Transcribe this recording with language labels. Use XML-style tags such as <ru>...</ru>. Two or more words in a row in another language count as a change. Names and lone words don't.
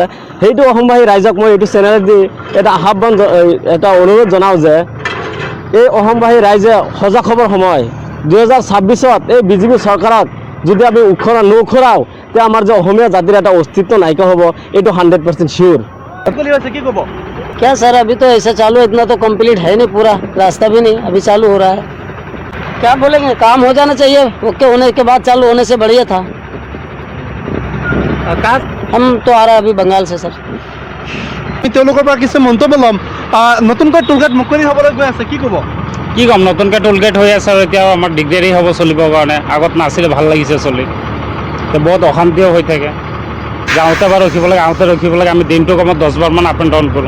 <as>সেইটো অসমবাসী ৰাইজক মই এইটো চেনেলত দি এটা অনুৰোধ জনাওঁ যে এই অসমবাসী ৰাইজে সজাগ হ'বৰ সময়। 2026ত এই বিজেপি চৰকাৰক যদি আমি নখৰাওঁ, তেতিয়া আমাৰ যে অসমীয়া জাতিৰ এটা অস্তিত্ব নাইকিয়া হ'ব, এইটো 100% শিওৰ।</as> <hi>क्या सर, अभी तो ऐसा चालू है, इतना तो कंप्लीट है नहीं, पूरा रास्ता भी नहीं अभी चालू हो रहा है। क्या बोलेंगे, काम हो जाना चाहिए, ओके होने के बाद चालू होने से बढ़िया था। हम तो आ रहा है अभी बंगाल से सर।</hi> <as>তেওঁলোকৰ পৰা কিছু মন্তব্য ল'ম। নতুনকৈ টোলগেট মুকলি হ'বলৈ গৈ আছে, কি ক'ব? কি ক'ম, নতুনকৈ টোলগেট হৈ আছে আৰু এতিয়াও আমাৰ দিগদাৰী হ'ব চলিবৰ কাৰণে। আগত নাছিলে, ভাল লাগিছে চলি, এতিয়া বহুত অশান্তিও হৈ থাকে। যাওঁতে বা ৰখিব লাগে, আহোঁতে ৰখিব লাগে। আমি দিনটো কমত 10বাৰমান</as> <en>up and down</en> <as>কৰোঁ।</as>